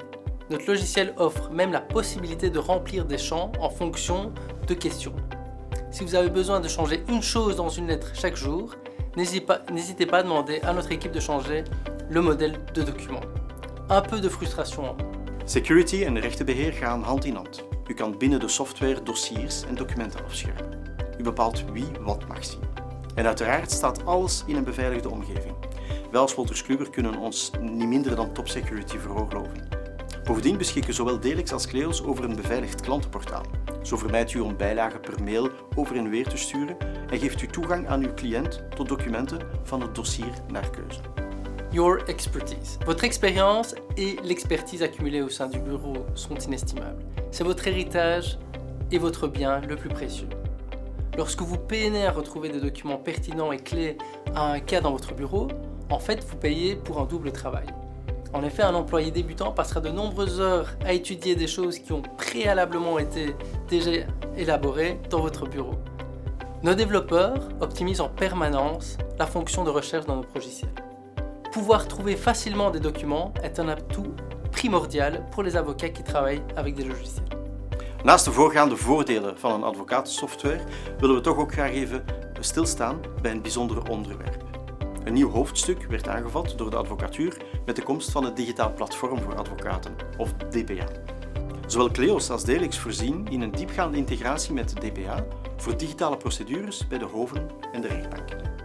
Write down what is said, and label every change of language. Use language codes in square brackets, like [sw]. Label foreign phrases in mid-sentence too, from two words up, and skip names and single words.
[fr] Notre logiciel offre même la possibilité de remplir des champs en fonction de questions. Si vous avez besoin de changer une chose dans une lettre chaque jour, n'hésitez pas à demander à notre équipe de changer le modèle de document. Un peu de frustration en moins. [nl] Security en rechtenbeheer gaan hand in hand. U kan binnen de software dossiers en documenten afschermen. U bepaalt wie wat mag zien. En uiteraard staat alles in een beveiligde omgeving. Wij als Wolters Kluwer kunnen ons niet minder dan top security veroorloven. Bovendien beschikken zowel Telex als Kleos over een beveiligd klantenportaal. Zo vermijdt u om bijlagen per mail over en weer te sturen en geeft u toegang aan uw cliënt tot documenten van het dossier naar keuze. [en] Your expertise. [fr] Votre expérience et l'expertise accumulée au sein du bureau sont inestimables. C'est votre héritage et votre bien le plus précieux. Lorsque vous peinez à retrouver des documents pertinents et clés à un cas dans votre bureau, en fait, vous payez pour un double travail. En effet, un employé débutant passera de nombreuses heures à étudier des choses qui ont préalablement été déjà élaborées dans votre bureau. Nos développeurs optimisent en permanence la fonction de recherche dans notre logiciel. Pouvoir trouver facilement des documents est un atout primordial pour les avocats qui travaillent avec des logiciels. [nl] Naast de voorgaande voordelen van een advocatensoftware willen we toch ook graag even stilstaan bij een bijzonder onderwerp. Een nieuw hoofdstuk werd aangevat door de advocatuur met de komst van het Digitaal Platform voor Advocaten, of DPA. Zowel Kleos als Telex voorzien in een diepgaande integratie met de DPA voor digitale procedures bij de hoven en de rechtbanken.